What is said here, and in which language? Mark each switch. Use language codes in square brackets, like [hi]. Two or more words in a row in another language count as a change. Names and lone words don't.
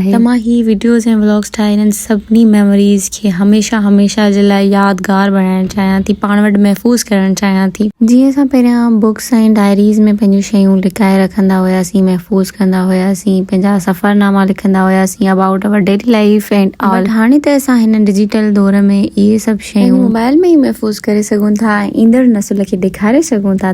[sd] त मां ही वीडियोज़ ऐं व्लॉग्स ठाहे इन्हनि सभिनी मेमोरीज़ खे हमेशह हमेशह जे लाइ यादगार बणाइणु चाहियां थी, पाण वटि महफ़ूज़ करणु चाहियां थी। जीअं असां पहिरियां बुक्स ऐं डायरीज़ में पंहिंजूं शयूं लिकाए रखंदा हुयासीं, महफ़ूज़ कंदा हुयासीं, पंहिंजा सफ़रनामा लिखंदा हुयासीं [en] about our daily life and all. [sd] हाणे त असां हिन डिजिटल दौर में इहे सभु शयूं मोबाइल में ई महफ़ूज़ करे सघूं था, ईंदड़ नस्ल खे ॾेखारे सघूं था।